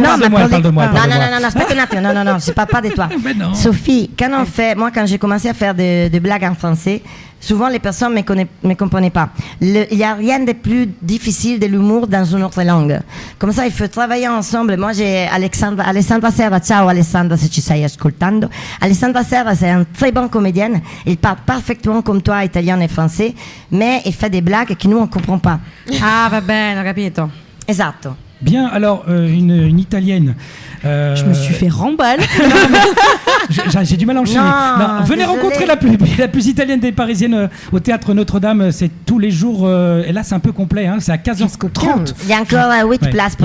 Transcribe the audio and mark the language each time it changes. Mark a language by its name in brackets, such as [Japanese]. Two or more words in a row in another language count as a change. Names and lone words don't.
[French] Non, c'est pas ton atelier. Non, je parle pas de toi. Sophie, quand j'ai commencé à faire des blagues en français, souvent les personnes ne me comprenaient pas. Il n'y a rien de plus difficile de l'humour dans une autre langue. Comme ça, il faut travailler ensemble. Moi, j'ai Alessandra Serra. [Italian] Ciao Alessandra, se ci stai ascoltando. [French] Alessandra Serra, c'est une très bonne comédienne. Il parle parfaitement comme toi, italien et français, mais il fait des blagues que nous, on ne comprend pas. [Italian] Ah, va bene, ho capito. Esatto. [French] Bien, alors, une italienne. Je me suis fait remballe. J'ai du mal à enchaîner. Venez rencontrer la plus italienne des Parisiennes au Théâtre Notre-Dame. C'est tous les jours. Et là, c'est un peu complet. Hein, c'est à 15h30. Il y a encore 8 places pour demain.